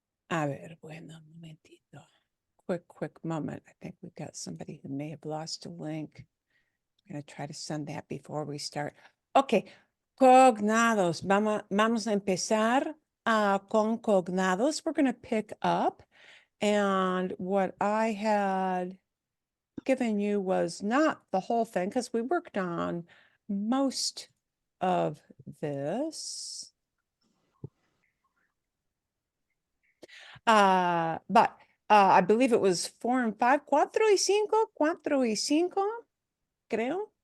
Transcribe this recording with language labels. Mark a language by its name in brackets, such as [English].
[Spanish] A ver, bueno, un momentito. [English] Quick moment. I think we've got somebody who may have lost a link. I'm going to try to send that before we start. [Spanish] Okay, cognados. Vamos a empezar con cognados. [English] We're going to pick up. And what I had given you was not the whole thing, because we worked on most of this. But I believe it was 4 and 5, [Spanish] 4 y 5, creo.